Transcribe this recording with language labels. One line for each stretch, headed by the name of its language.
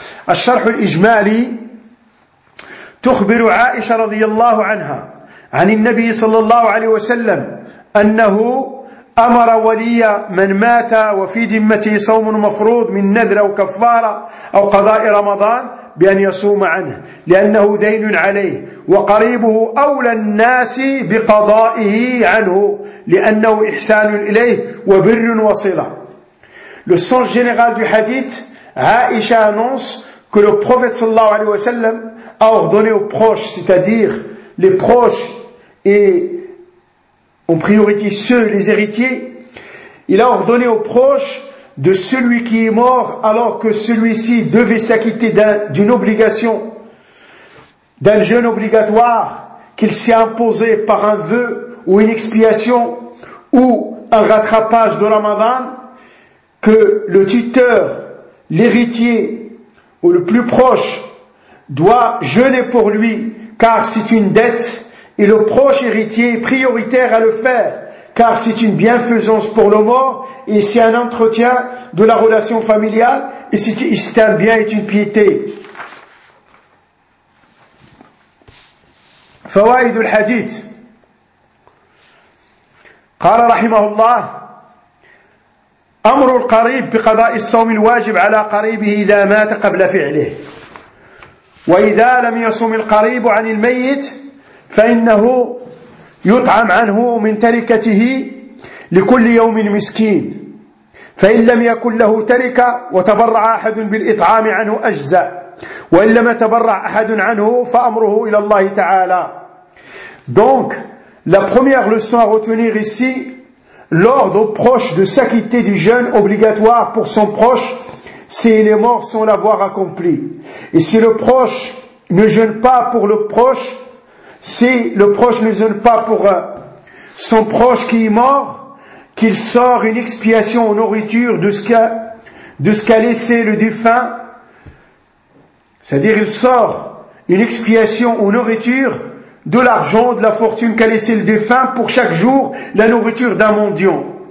Arabic: الشرح الإجمالي تخبر عائشة رضي الله عنها عن النبي صلى الله عليه وسلم أنه أمر ولي من مات وفي ذمته صوم مفروض من نذر أو كفارة أو قضاء رمضان بأن يصوم عنه لأنه دين عليه وقريبه أولى الناس بقضائه عنه لأنه إحسان إليه وبر وصلة.
French: Le sens général du hadith, Aïcha annonce que le prophète
Arabic: sallallahu alayhi wa sallam
French: a ordonné aux proches, c'est-à-dire les proches et en priorité ceux, les héritiers, il a ordonné aux proches de celui qui est mort alors que celui-ci devait s'acquitter d'une obligation, d'un jeûne obligatoire qu'il s'est imposé par un vœu ou une expiation ou un rattrapage de Ramadan, que le tuteur, l'héritier ou le plus proche doit jeûner pour lui car c'est une dette et le proche héritier est prioritaire à le faire. Car c'est une bienfaisance pour le mort et c'est un entretien de la relation familiale et c'est un bien et une piété.
Arabic: فوائد الحديث قال رحمه الله أمر القريب بقضاء الصوم الواجب على قريبه إذا مات قبل فعله وإذا لم يصوم القريب عن الميت فإنه يطعم عنه من تركته لكل يوم مسكين فإن لم يكن له تركة وتبرع أحد بالإطعام عنه أجزى وإن لم تبرع أحد عنه فأمره إلى الله تعالى.
French: Donc la première leçon à retenir ici, l'ordre aux proches de s'acquitter du jeûne obligatoire pour son proche s'il est mort sans l'avoir accompli. Et si le proche ne jeûne pas pour le proche, si le proche ne jeûne pas pour son proche qui est mort, qu'il sort une expiation en nourriture de ce qu'a laissé le défunt, c'est-à-dire il sort une expiation en nourriture de l'argent, de la fortune qu'a laissé le défunt pour chaque jour, la nourriture d'un mendiant.